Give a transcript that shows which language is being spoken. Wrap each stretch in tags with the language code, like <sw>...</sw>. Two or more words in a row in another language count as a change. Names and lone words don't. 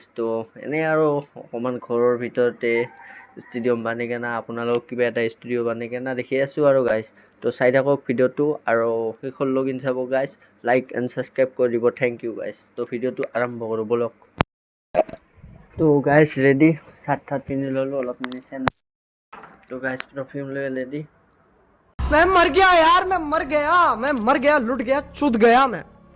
<as>তো এনেই আৰু অকণমান ঘৰৰ ভিতৰতে ষ্টুডিঅ' বানি কেনে আপোনালোকক কিবা এটা ষ্টুডিঅ' বানি কেনে দেখি আছোঁ আৰু গাইজ। তো চাই থাকক ভিডিঅ'টো আৰু শেষৰ লগিন চাব গাইজ।</as> <en>like and subscribe</en> <as>কৰি দিব।</as> <en>thank you guys.</en> <as>তো ভিডিঅ'টো আৰম্ভ কৰোঁ ব'লক। তো</as> <en>guys ready,</en> <as>চাট পিন্ধি ল'লোঁ অলপ নিচেন। তো</as> <en>guys perfume</en> <as>লৈ ৰেডি।</as> <hi>मैं मर गया यार, मैं मर गया, लुट गया, चुद गया मैं।</hi>